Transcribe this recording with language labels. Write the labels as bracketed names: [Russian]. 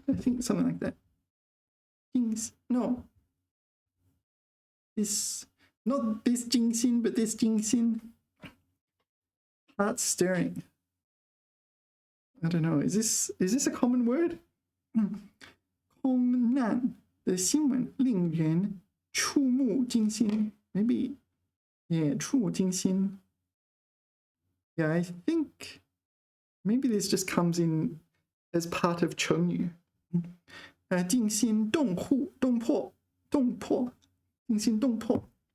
[English] I think something like that. No. Not this 惊心, but this 惊心. Heart stirring. I don't know. Is this a common word? [Chinese] 空难的新闻令人触目惊心. [English] Maybe, yeah, 触目惊心. Yeah, I think maybe this just comes in as part of 成语. [Chinese] 惊心动魄.惊心动魄.